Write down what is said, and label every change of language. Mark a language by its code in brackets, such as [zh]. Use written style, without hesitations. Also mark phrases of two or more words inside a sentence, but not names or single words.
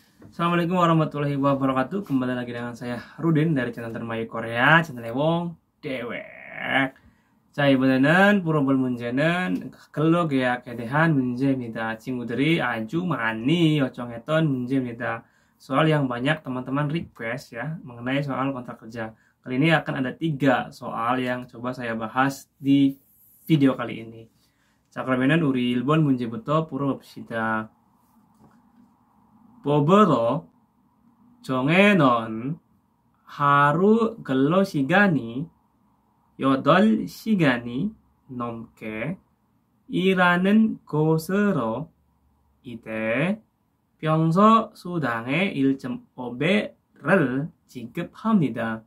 [ar] السلام عليكم ورحمة الله وبركاته. [id] Kembali lagi dengan saya Rudin dari channel Termayu Korea, channel Wong Dewek. [ko] 자, 이번에는 물어볼 문제는 글로 계약에 대한 문제입니다. 친구들이 아주 많이 요청했던 문제입니다. [id] Soal yang banyak teman-teman request ya mengenai soal kontrak kerja. Kali ini akan ada 3 soal yang coba saya bahas di video kali ini. [ko] 자, 그러면은 우리 1번 문제부터 풀어봅시다. 법으로 정해놓은 하루 근로 시간이 8시간이 넘게 일하는 곳으로 이때 평소 수당의 1.5배를 지급합니다.